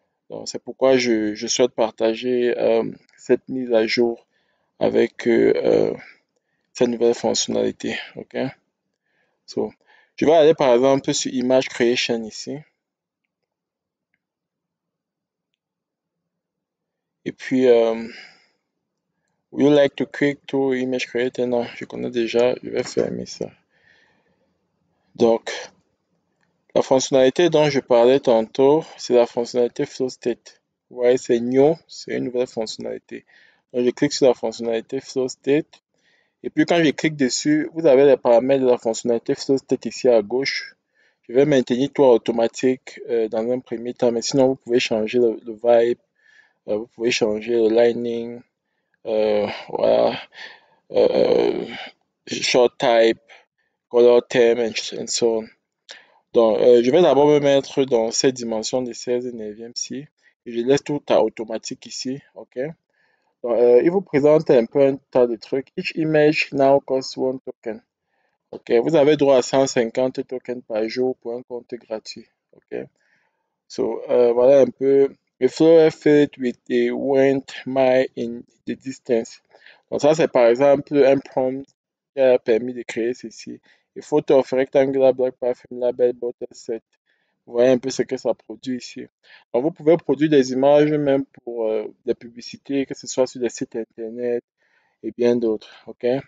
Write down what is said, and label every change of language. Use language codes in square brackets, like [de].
[fr] Donc, c'est pourquoi je souhaite partager cette mise à jour avec cette nouvelle fonctionnalité. OK? So, je vais aller par exemple sur Image Creation ici. Et puis, [en] would you like to click to Image Creator? [fr] Non, je connais déjà, je vais fermer ça. Donc, la fonctionnalité dont je parlais tantôt, c'est la fonctionnalité Flow State. Vous voyez, c'est new, c'est une nouvelle fonctionnalité. Donc, je clique sur la fonctionnalité Flow State. Et puis, quand je clique dessus, vous avez les paramètres de la fonctionnalité Flow State ici à gauche. Je vais maintenir tout automatique dans un premier temps, mais sinon, vous pouvez changer le vibe. Vous pouvez changer le lining, voilà, euh, [en] short type, color theme, and so on. [fr] Donc, je vais d'abord me mettre dans cette dimension de 16 et 9e ci. Et je laisse tout à automatique ici. OK? Donc, il vous présente un peu un tas de trucs. [en] Each image now costs one token. [fr] OK? Vous avez droit à 150 tokens par jour pour un compte gratuit. OK? So, voilà un peu. [en] A flower filled with a went mile in the distance. [fr] Donc ça, c'est par exemple un prompt qui a permis de créer ceci. [en] A photo of rectangular black perfume label bottle set. [fr] Vous voyez un peu ce que ça produit ici. Donc vous pouvez produire des images même pour des publicités, que ce soit sur des sites internet et bien d'autres. OK?